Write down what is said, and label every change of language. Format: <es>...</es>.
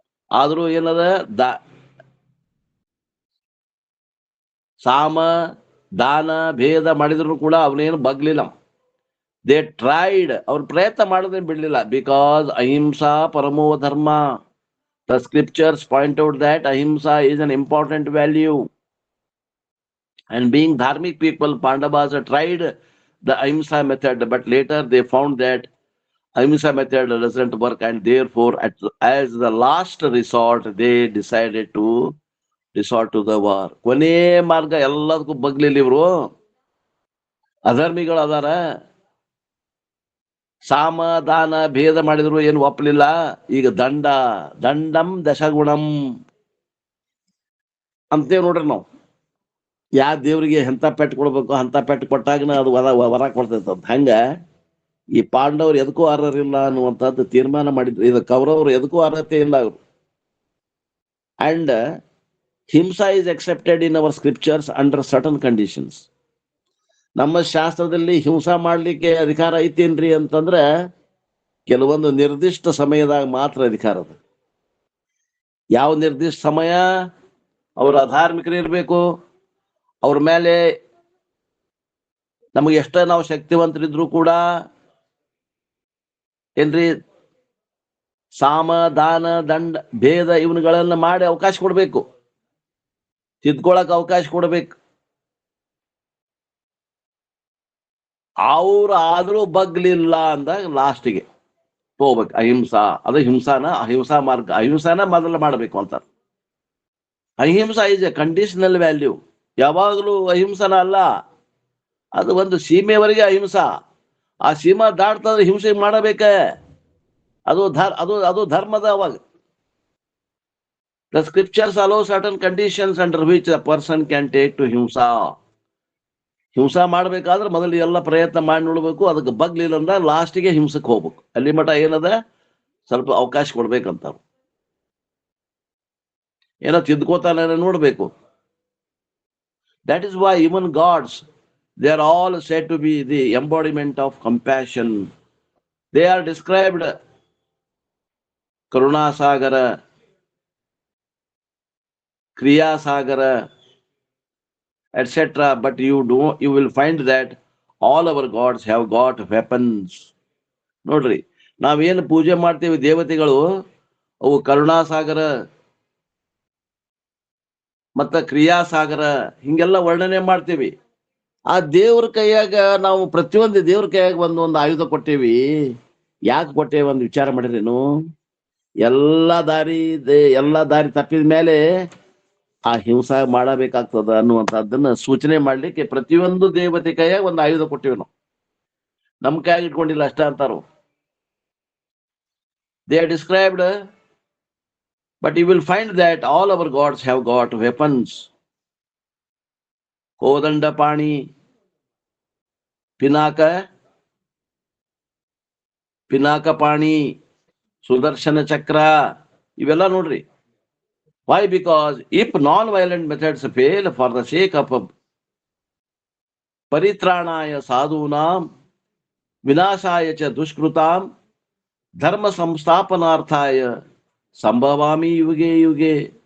<kn>ಆದ್ರೂ ಏನದ ಸಾಮ, ದಾನ, ಭೇದ ಮಾಡಿದ್ರು ಕೂಡ ಅವನೇನು ಬಗ್ಲಿಲ್ಲ.</kn> <en>they tried,</en> <kn>ಅವ್ರು ಪ್ರಯತ್ನ ಮಾಡೋದೇನು ಬಿಡ್ಲಿಲ್ಲ.</kn> <en>because</en> <sa>ಅಹಿಂಸಾ ಪರಮೋ ಧರ್ಮ.</sa> <en>The scriptures point out that ahimsa is an important value. And being dharmic people, Pandavas tried the ahimsa method, but later they found that ahimsa method doesn't work, and therefore, as the last resort, they decided to resort to the war.</en> <kn>ಕೊನೆ ಮಾರ್ಗ ಎಲ್ಲದಕ್ಕೂ ಬಗ್ಲಿಲ್ಲ ಇವ್ರು. ಅಧರ್ಮಿಗಳು ಅದಾರ, ಸಾಮ ದಾನ ಭೇದ ಮಾಡಿದ್ರು ಏನು ಒಪ್ಪಲಿಲ್ಲ. ಈಗ ದಂಡಂ ದಶಗುಣಂ ಅಂತೇವ್ ನೋಡ್ರಿ ನಾವು. ಯಾವ ದೇವ್ರಿಗೆ ಎಂತ ಪೆಟ್ಟು ಕೊಡ್ಬೇಕು ಅಂತ ಪೆಟ್ಟು ಕೊಟ್ಟಾಗನ ಅದು ವರ ಕೊಡ್ತೈತಂತ. ಹಂಗ ಈ ಪಾಂಡವರು ಎದಕ್ಕೂ ಅರ್ಹರಿಲ್ಲ ಅನ್ನುವಂಥದ್ದು ತೀರ್ಮಾನ ಮಾಡಿದ್ರು. ಇದು ಕೌರವರು ಎದಕ್ಕೂ ಅರ್ಹತೆ ಇಲ್ಲ ಅವರು.</kn> <en>And himsa is accepted in our scriptures under certain conditions.</en> <kn>ನಮ್ಮ ಶಾಸ್ತ್ರದಲ್ಲಿ ಹಿಂಸಾ ಮಾಡ್ಲಿಕ್ಕೆ ಅಧಿಕಾರ ಐತೇನ್ರಿ ಅಂತಂದ್ರ ಕೆಲವೊಂದು ನಿರ್ದಿಷ್ಟ ಸಮಯದಾಗ ಮಾತ್ರ ಅಧಿಕಾರ ಅದ. ಯಾವ ನಿರ್ದಿಷ್ಟ ಸಮಯ? ಅವ್ರ ಅಧಾರ್ಮಿಕರು ಇರ್ಬೇಕು, ಅವ್ರ ಮೇಲೆ ನಮಗೆ ಎಷ್ಟ ನಾವು ಶಕ್ತಿವಂತರಿದ್ರು ಕೂಡ ಏನ್ರಿ ಸಾಮ ದಾನ ದಂಡ ಭೇದ ಇವನ್ಗಳನ್ನ ಮಾಡಿ ಅವಕಾಶ ಕೊಡ್ಬೇಕು, ತಿದ್ಕೊಳಕ್ ಅವಕಾಶ ಕೊಡ್ಬೇಕು. ಅವ್ರು ಆದ್ರೂ ಬಗ್ಲಿಲ್ಲ ಅಂದಾಗ ಲಾಸ್ಟಿಗೆ ಹೋಗ್ಬೇಕು ಅಹಿಂಸಾ. ಅದು ಅಹಿಂಸಾ ಮಾರ್ಗ, ಅಹಿಂಸಾನ ಮೊದಲು ಮಾಡ್ಬೇಕು ಅಂತಾರೆ.</kn> <en>Ahimsa is a conditional value.</en> <kn>ಯಾವಾಗಲೂ ಅಹಿಂಸನ ಅಲ್ಲ, ಅದು ಒಂದು ಸೀಮೆವರೆಗೆ ಅಹಿಂಸಾ. ಆ ಸೀಮಾ ದಾಟ್ತಂದ್ರೆ ಹಿಂಸೆ ಮಾಡಬೇಕ. ಅದು ಧರ್ಮದ ಅವಾಗ.</kn> <en>The scriptures allow certain conditions under which a person can take to himsa.</en> <kn>ಹಿಂಸಾ ಮಾಡ್ಬೇಕಾದ್ರೆ ಮೊದಲು ಎಲ್ಲ ಪ್ರಯತ್ನ ಮಾಡಿ ನೋಡ್ಬೇಕು. ಅದಕ್ಕೆ ಬಗ್ಲಿಲ್ಲ ಅಂದ ಲಾಸ್ಟಿಗೆ ಹಿಂಸಕ್ಕೆ ಹೋಗ್ಬೇಕು. ಅಲ್ಲಿ ಮಠ ಏನದ ಸ್ವಲ್ಪ ಅವಕಾಶ ಕೊಡ್ಬೇಕಂತ. ಏನೋ ತಿದ್ಕೋತಾನೆ ನೋಡ್ಬೇಕು.</kn> <en>That is why even gods, they are all said to be the embodiment of compassion. They are described Karunasagara, Kriyasagara, etc. But you will find that all our gods have got weapons.</en> <kn>ನೋಡ್ರಿ, ನಾವೇನು ಪೂಜೆ ಮಾಡ್ತೀವಿ ದೇವತೆಗಳು, ಅವು ಕರುಣಾಸಾಗರ ಮತ್ತ ಕ್ರಿಯಾಸಾಗರ ಹಿಂಗೆಲ್ಲ ವರ್ಣನೆ ಮಾಡ್ತೀವಿ. ಆ ದೇವ್ರ ಕೈಯಾಗ ನಾವು ಪ್ರತಿಯೊಂದು ದೇವ್ರ ಕೈಯಾಗ ಒಂದೊಂದು ಆಯುಧ ಕೊಟ್ಟೇವಿ. ಯಾಕೆ ಕೊಟ್ಟೇವಿ ಒಂದು ವಿಚಾರ ಮಾಡಿರೇನು? ಎಲ್ಲಾ ದಾರಿ ತಪ್ಪಿದ ಮೇಲೆ ಆ ಹಿಂಸಾ ಮಾಡಬೇಕಾಗ್ತದ ಅನ್ನುವಂಥದ್ದನ್ನ ಸೂಚನೆ ಮಾಡ್ಲಿಕ್ಕೆ ಪ್ರತಿಯೊಂದು ದೇವತೆ ಕೈಯಾಗ ಒಂದು ಆಯುಧ ಕೊಟ್ಟಿವಿ ನಾವು. ನಮ್ ಕೈಯಾಗ ಇಟ್ಕೊಂಡಿಲ್ಲ ಅಷ್ಟ ಅಂತಾರು.</kn> <en>They are described, but you will find that all our gods have got weapons.</en> <kn>Kodandapani, ಪಿನಾಕಪಾಣಿ, Sudarshan ಚಕ್ರ, ಇವೆಲ್ಲ ನೋಡ್ರಿ.</kn> <en>Why? Because if non-violent methods fail for the sake of</en> <sa>ಪರಿತ್ರಾಣಾಯ ಸಾಧೂನಾಂ ವಿನಾಶಾಯ ಚ ದುಷ್ಕೃತಾಂ ಧರ್ಮ ಸಂಸ್ಥಾಪನಾರ್ಥಾಯ ಸಂಭವಾಮಿ ಯುಗೆ ಯುಗೆ.</sa>